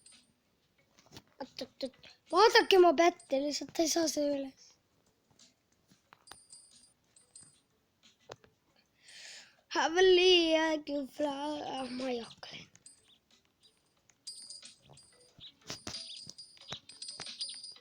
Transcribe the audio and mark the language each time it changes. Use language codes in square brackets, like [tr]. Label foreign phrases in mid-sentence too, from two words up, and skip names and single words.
[et] Oot. Vaadake mu pätte, lihtsalt ei saa see üles. [en] Have a little flower. [et] Ma ei hakka.